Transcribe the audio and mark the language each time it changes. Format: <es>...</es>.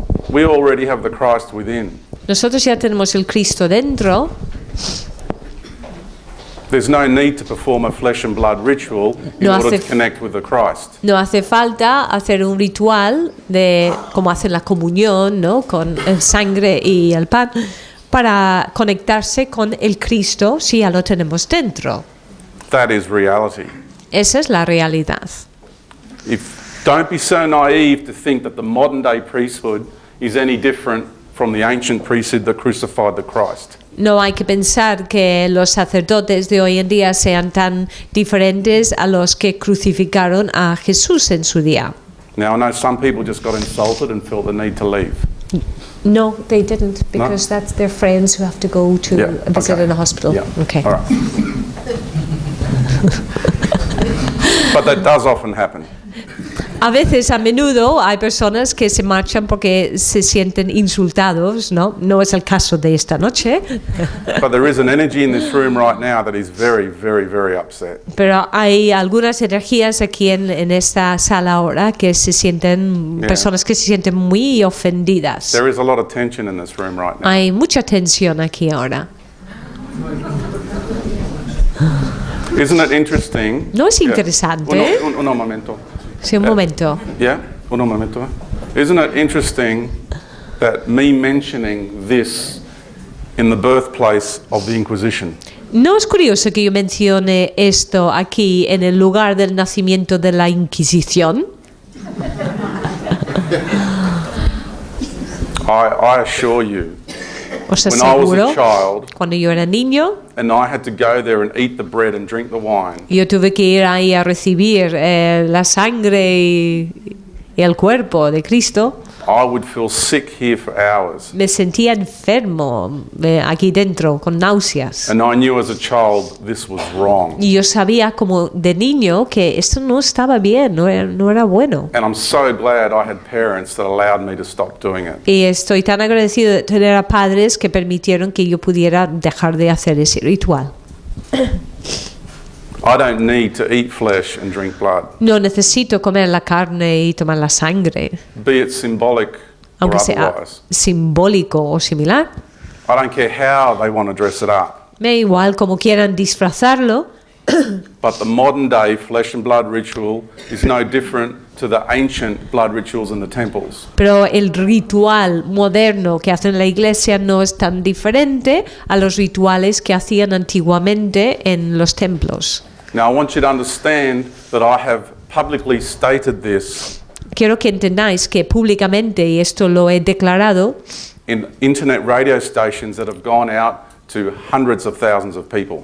<en>We already have the Christ within.</en> <es>nosotros ya tenemos el Cristo dentro.</es> <en>There's no need to perform a flesh and blood ritual in</en> <es>No</es> <en>order</en> <es>hace</es> <en>to connect with the Christ.</en> <es>No hace falta hacer un ritual de como hacen la comunión, ¿no? Con el sangre y el pan para conectarse con el Cristo si ya lo tenemos dentro.</es> <en>That is reality.</en> <es>Esa es la realidad.</es> <en>Don't be so naive to think that the modern day priesthood is any different from the ancient priesthood that crucified the Christ.</en> <es>No hay que pensar que los sacerdotes de hoy en día sean tan diferentes a los que crucificaron a Jesús en su día.</es> <en>Now I know some people just got insulted and felt the need to leave. No, they didn't, because that's their friends who have to go to Yeah, visit okay. in a hospital. Yeah. Okay. All right. But that does often happen.</en> <es>A veces, a menudo, hay personas que se marchan porque se sienten insultados, ¿no? No es el caso de esta noche,</es> <en>But there is an energy in this room right now that is very, very, very upset.</en> <es>pero hay algunas energías aquí en esta sala ahora que se sienten,</es> <en>Yeah.</en> <es>personas que se sienten muy ofendidas.</es> <en>There is a lot of tension in this room right now.</en> <es>Hay mucha tensión aquí ahora.</es> <en>Isn't it interesting?</en> <es>¿No es interesante? Un momento. Sí, un momento. Yeah, un momento.</es> <en>Isn't it interesting that me mentioning this in the birthplace of the Inquisition?</en> <es>¿No es curioso que yo mencione esto aquí en el lugar del nacimiento de la Inquisición?</es> <en>I assure you,</en> <es>Os</es> <en>when I was</en> <es>aseguro,</es> <en>a child</en> <es>cuando yo era niño,</es> <en>and I had to go there and eat the bread and drink the wine,</en> <es>yo tuve que ir ahí a recibir la sangre y el cuerpo de Cristo.</es> <en>I would feel sick here for hours.</en> <es>Me sentía enfermo aquí dentro, con náuseas.</es> <en>And I knew as a child this was wrong.</en> <es>Y yo sabía como de niño que esto no estaba bien, no era bueno.</es> <en>And I'm so glad I had parents that allowed me to stop doing it.</en> <es>Y estoy tan agradecido de tener a padres que permitieron que yo pudiera dejar de hacer ese ritual.</es> <en>I don't need to eat flesh and drink blood,</en> <es>No necesito comer la carne y tomar la sangre,</es> <en>be it symbolic or</en> <es>aunque sea</es> <en>otherwise.</en> <es>simbólico o similar.</es> <en>I don't care how they want to dress it up.</en> <es>Me da igual como quieran disfrazarlo,</es> <en>But the modern day flesh and blood ritual is no different to the ancient blood rituals in the temples.</en> <es>pero el ritual moderno que hacen en la iglesia no es tan diferente a los rituales que hacían antiguamente en los templos.</es> <en>Now I want you to understand that I have publicly stated this</en> <es>Quiero que entendáis que públicamente, y esto lo he declarado,</es> <en>in internet radio stations that have gone out to hundreds of thousands of people.</en>